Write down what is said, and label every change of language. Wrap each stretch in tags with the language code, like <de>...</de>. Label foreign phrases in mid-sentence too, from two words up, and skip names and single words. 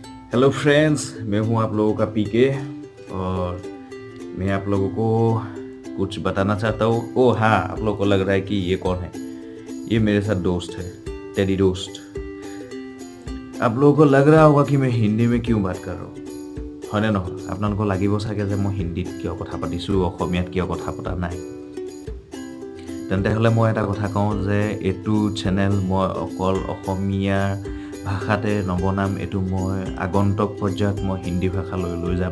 <en>Hello friends,</en> <hi>मैं हूं आप लोगों का पीके और मैं आप लोगों को कुछ बताना चाहता हूँ। ओह हाँ, आप लोगों को लग रहा है कि ये कौन है। ये मेरे साथ दोस्त है, टेडी दोस्त। आप लोगों को लग रहा होगा कि मैं हिंदी में क्यों बात कर रहा हूँ,</hi> <as>হয়নে নহয়? আপোনালোকৰ লাগিব চাগে যে মই হিন্দীত কিয় কথা পাতিছোঁ, অসমীয়াত কিয় কথা পতা নাই। তেন্তে হ'লে মই এটা কথা কওঁ যে এইটো চেনেল মই অকল অসমীয়া ভাষাতে নবনাম। এইটো মই আগন্তুক পৰ্যায়ত মই হিন্দী ভাষালৈ লৈ যাম।</as>